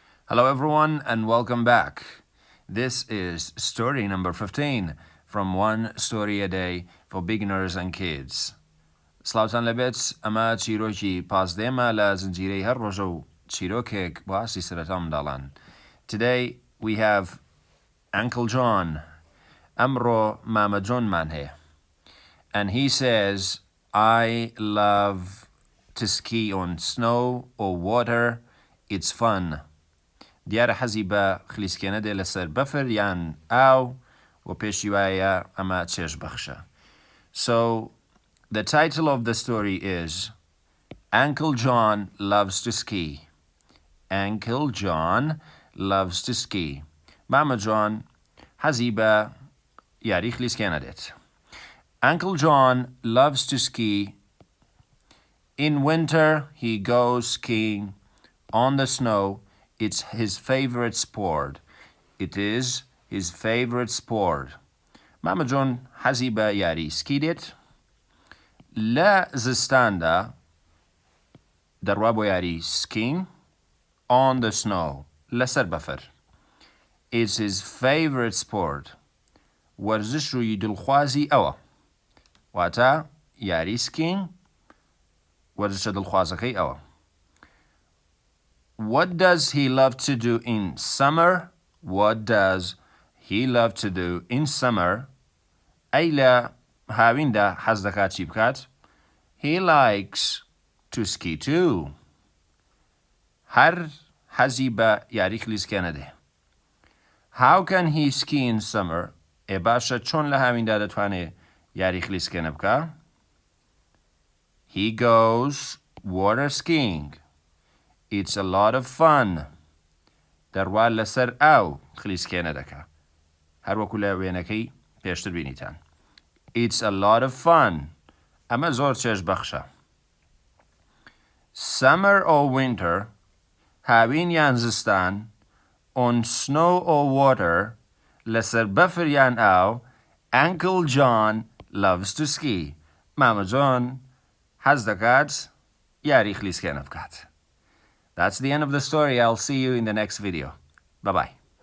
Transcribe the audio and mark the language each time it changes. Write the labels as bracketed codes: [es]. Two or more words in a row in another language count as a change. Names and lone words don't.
[en] Hello everyone and welcome back. This is story number 15 from One Story a Day for Beginners and Kids. [ckb] سلاوتان لەبێت ئەمە چیرۆکی پازدێمە لە زنجیرەی هەر ڕۆژە و چیرۆکێک باسی سەرەتا منداڵان. [en] Today we have Uncle John. [ckb] ئەمڕۆ مامە جۆنمان هەیە. [en] And he says, I love to ski on snow or water. It's fun. [ckb] دیارە حەزی بە خلیسکێنە دێ لەسەر بەفر یان ئاو و پێشی وایە ئەمە چێژ بەخشە. [en] So, the title of the story is Uncle John Loves to Ski. Uncle John loves to ski. [ckb] Mama John حەزی بە یاری خلیسکێنە دێت. [en] Uncle John loves to ski. In winter, he goes skiing on the snow. It's his favorite sport. It is his favorite sport. [ckb] Mama John حەزی بە یاری سکی دێت. لە زستاندا دەڕوا بۆ یاری [en] skiing on the snow. [ckb] لەسەر بەفر. [en] It's his favorite sport. [ckb] وەرزش ڕووی دڵخوازی ئەوە. واتە یاری skiing وەرزشە دڵخوازەکەی ئەوە. [en] What does he love to do in summer? What does he love to do in summer? [ckb] ئەی لە هاویندا حەز دەکات چی بکات؟ [en] He likes to ski too. [ckb] هەر حەزی بە یاری خلیسکێنە دێ. [en] How can he ski in summer? [ckb] ئێ باشە چۆن لە هاویندا دەتوانێت یاری خلیسکێنە بکە؟ [en] He goes water skiing. It's a lot of fun. [ckb] دەڕوا لەسەر ئاو خلیسکێنە دەکا. هەروەکو لە وێنەکەی پێشتر بینیتان. [en] It's a lot of fun. [ckb] ئەمە زۆر چێژ بەخشە. [en] Summer or winter, [ckb] هاوین یان زستان, [en] on snow or water, [ckb] لەسەر بەفر یان ئاو, [en] Uncle John loves to ski. [ckb] مامە جۆن حەز دەکات یاری خلیسکێنە بکات. [en] That's the end of the story. I'll see you in the next video. Bye-bye.